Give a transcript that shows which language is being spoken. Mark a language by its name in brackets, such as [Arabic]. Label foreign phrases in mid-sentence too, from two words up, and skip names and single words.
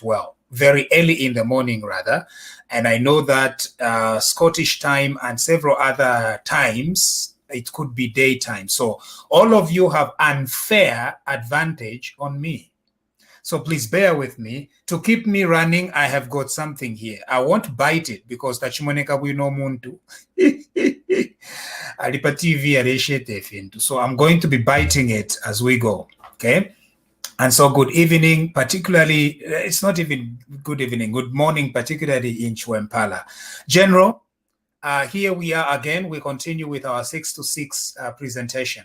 [English] Well, very early in the morning, rather. And I know that Scottish time and several other times, it could be daytime. So all of you have unfair advantage on me. So please bear with me. To keep me running, I have got something here. I won't bite it because [Bemba] tachimoneka wino muntu. Alipa TV. [English] So I'm going to be biting it as we go. Okay. And so good evening, particularly, it's not even good evening, good morning, particularly in Chwempala. General, here we are again. We continue with our 6 to 6 presentation.